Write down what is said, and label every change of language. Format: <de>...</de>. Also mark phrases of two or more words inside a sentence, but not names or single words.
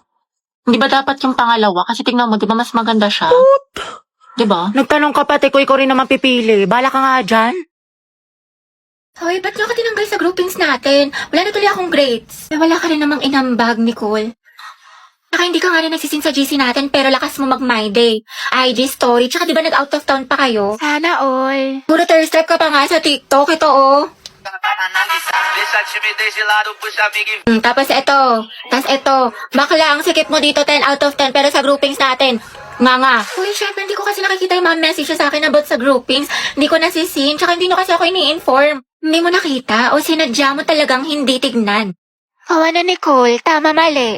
<tl>Hindi ba dapat yung pangalawa? Kasi tingnan mo, di ba mas maganda siya? Di ba? Nagtanong ka pa, te, ko ikaw rin naman pipili. Bala ka nga dyan. Hoy, ba't niyo ako tinanggal sa groupings natin? Wala na tuloy akong grades. Wala ka rin namang inambag, Nicole. Saka hindi ka nga rin nagsisin sa GC natin pero lakas mo mag-my day. IG story, tsaka di ba nag-</tl> <en>out of town</en> <tl>pa kayo? Sana all. Puro thirst trap ka pa nga sa TikTok, ito oh.</tl> <pt>Deixa a timidez de lado, puxa amiga e</pt> <tl>Tapos ito, bakla ang sikip mo dito</tl> <en>10 out of 10</en> <tl>pero sa groupings natin, nga. Uy, syempre hindi ko kasi nakikita yung mga message sa akin about sa groupings. Hindi ko nasisin, tsaka hindi nyo kasi ako ini-inform. Hindi mo nakita o sinadya mo talagang hindi tignan. Kawa na Nicole, tama mali.</tl>